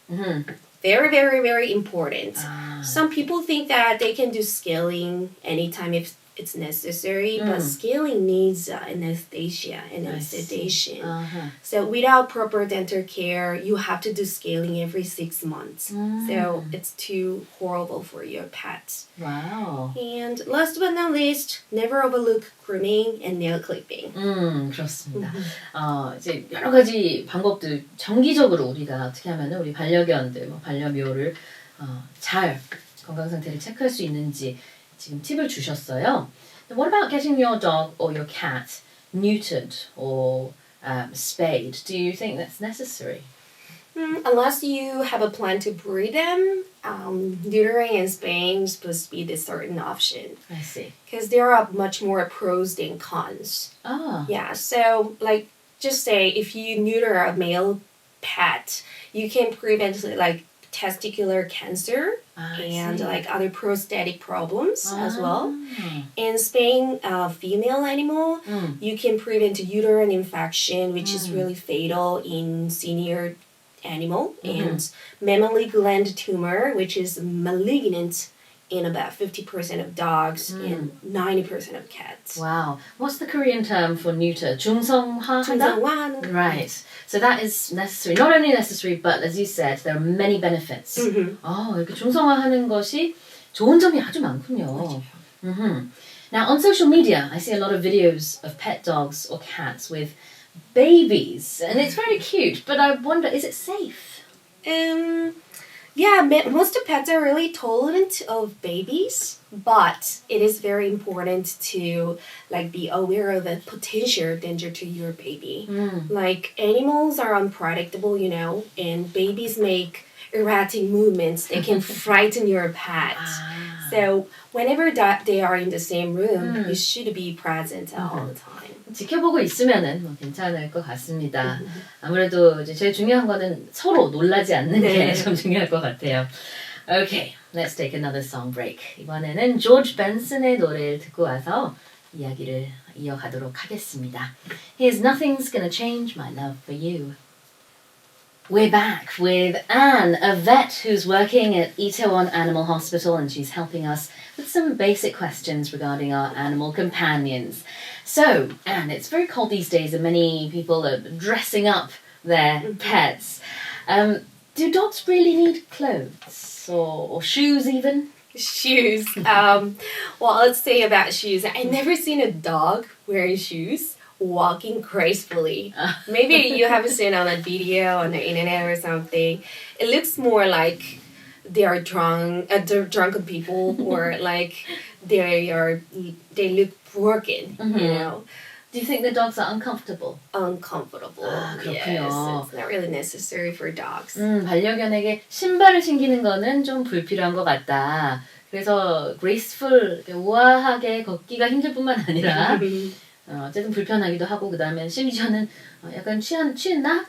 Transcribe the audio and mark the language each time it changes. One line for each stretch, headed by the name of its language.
English: Very, very, very important. Some people think that they can do scaling anytime if it's necessary, but scaling needs anesthesia and sedation. So without proper dental care, you have to do scaling every 6 months. So it's too horrible for your pets. Wow. And last but not least, never overlook grooming and nail clipping.
Korean: 그렇습니다. 이제 여러 가지 방법들 정기적으로 우리가 어떻게 하면 우리 반려견들, 반려묘를 잘 건강 상태를 체크할 수 있는지 지금 팁을 주셨어요.
English: What about getting your dog or your cat neutered or spayed? Do you think that's necessary? Unless you have a plan to breed them, neutering and spaying is supposed to be the certain option. I see. Because there are much more pros than cons. Yeah, so like just say if you neuter a male pet, you can prevent like testicular cancer and like other prosthetic problems as well. And spaying a female animal, you can prevent uterine infection, which is really fatal in senior animal, and mammary gland tumor, which is malignant in about 50% of dogs and 90% of cats. Wow. What's the Korean term for neuter?
Korean: 중성화하다? 중성화하는.
English: Right. So that is necessary. Not only necessary, but as you said, there are many benefits.
Korean: 이렇게 중성화하는 것이 좋은 점이 아주 많군요.
English: Now, on social media, I see a lot of videos of pet dogs or cats with babies, and it's very cute, but I wonder, is it safe? Yeah, most of pets are really tolerant of babies, but it is very important to be aware of the potential danger to your baby. Like animals are unpredictable, and babies make erratic movements. They can frighten your pet. So whenever they are in the same room, you should be present all the time.
Korean: 지켜보고 있으면은 뭐 괜찮을 것 같습니다. 아무래도 이제 제일 중요한 거는 서로 놀라지 않는 게 좀 중요할 것 같아요.
English: Okay, let's take another song break.
Korean: 이번에는 조지 벤슨의 노래를 듣고 와서 이야기를 이어가도록 하겠습니다.
English: Here's Nothing's Gonna Change My Love For You. We're back with Anne, a vet who's working at Itaewon Animal Hospital, and she's helping us with some basic questions regarding our animal companions. So, Anne, it's very cold these days and many people are dressing up their pets. Do dogs really need clothes or shoes even? Shoes. Well, let's say about shoes. I've never seen a dog wearing shoes walking gracefully. Maybe you have seen on a video on the internet or something. It looks more like they are drunken people or like they look broken, Do you think the dogs are uncomfortable? Uncomfortable.
Korean: 그렇군요.
English: Yes, it's not really necessary for dogs.
Korean: 반려견에게 신발을 신기는 거는 좀 불필요한 것 같다. 그래서 graceful, 우아하게 걷기가 힘들 뿐만 아니라 어쨌든 불편하기도 하고 그 다음에 심지어는 약간 취했나?